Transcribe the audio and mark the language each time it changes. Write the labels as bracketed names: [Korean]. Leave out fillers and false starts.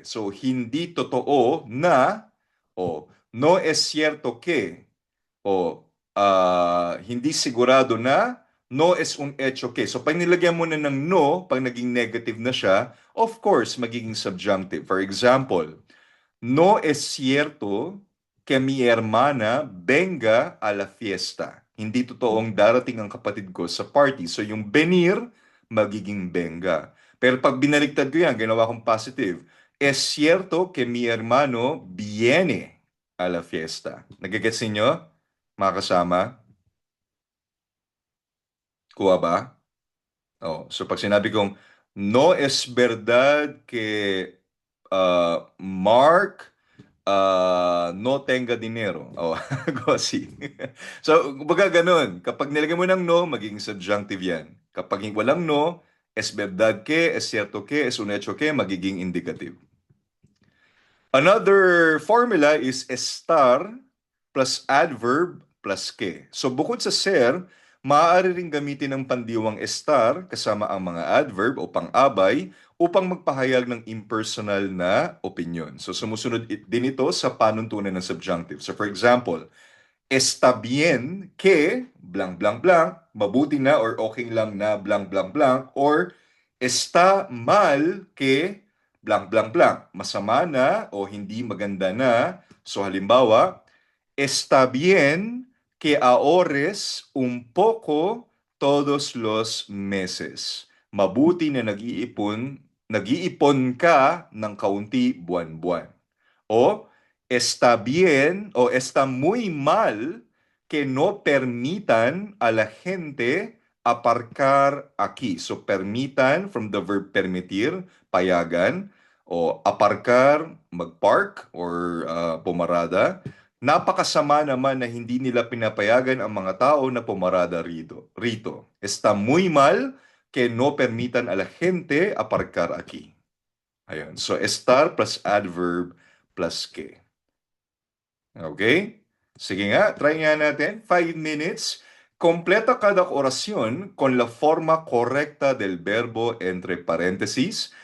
[Filipino] So hindi totoo na, o [Spanish] no es cierto que, [Filipino] o hindi sigurado na, [Spanish] no es un hecho que. [Filipino] So pag nilagyan mo na ng no, pag naging negative na siya, [English] of course, [Filipino] magiging subjunctive. [English] For example, [Spanish] no es cierto que mi hermana venga a la fiesta. [Filipino] Hindi totoong darating ang kapatid ko sa party. So yung venir, magiging venga. Pero pag binaliktad ko yan, ginawa kong positive. [Spanish] Es cierto que mi hermano viene a la fiesta. [Filipino] Nagigets ninyo, mga kasama? Kuha ba? Oh, so pag sinabi kong, [Spanish] no es verdad que Mark no tenga dinero. [Filipino] Oh, gosi. So, kumbaga ganun. Kapag nilagay mo ng no, magiging subjunctive yan. Kapag walang no, [Spanish] es verdad que, es cierto que, es un hecho que, [Filipino] magiging indicative. [English] Another formula is estar plus adverb plus que. [Filipino] So bukod sa ser, maaari ring gamitin ng pandiwang estar kasama ang mga adverb o pang-abay upang magpahayag ng impersonal na opinion. So sumusunod din ito sa panuntunan ng subjunctive. [English] So for example, [Spanish] está bien que [Filipino] blank blank blank, mabuti na or okay lang na blank blank blank, or [Spanish] está mal que [Filipino] blank blank blank, masama na o hindi maganda na. So halimbawa, [Spanish] está bien que ahorres un poco todos los meses. [Filipino] Mabuti na nag-iipon ka ng kaunti buwan-buwan. [Spanish] O está bien o está muy mal que no permitan a la gente aparcar aquí. [Filipino] So permitan from the verb permitir, payagan, o aparcar, magpark or pumarada. Napakasama naman na hindi nila pinapayagan ang mga tao na pumarada rito. [Spanish] Está muy mal que no permitan a la gente aparcar aquí. [Filipino] Ayun. [English] So estar plus adverb plus que. Okay? [Filipino] Sige nga, try nga natin. 5 minutes. [Spanish] Completa cada oración con la forma correcta del verbo entre paréntesis.